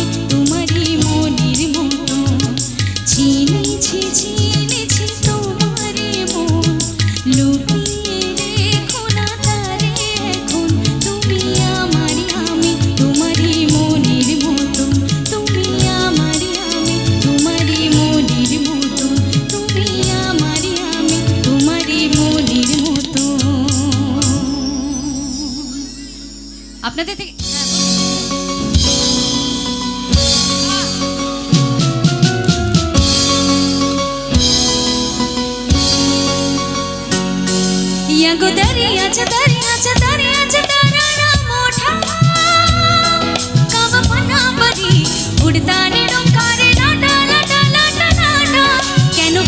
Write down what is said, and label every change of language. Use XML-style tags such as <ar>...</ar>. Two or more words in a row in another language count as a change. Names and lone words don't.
<bn>তোমারই মনের মতো চিনেছি তোমারে মন লুকিয়ে রেখো না তারে এখন তুমি আমারই আমি তোমারই মনের মতো তুমি আমারই আমি তোমারই মনের মতো তুমি আমারই আমি তোমারই মনের মতো আপনাদের থেকে</bn> <mr>यागो दरियाचा तारा मोठा कावपणा बरी उडताने डोंकारे लाटा लाटा लाटा लाटा</mr>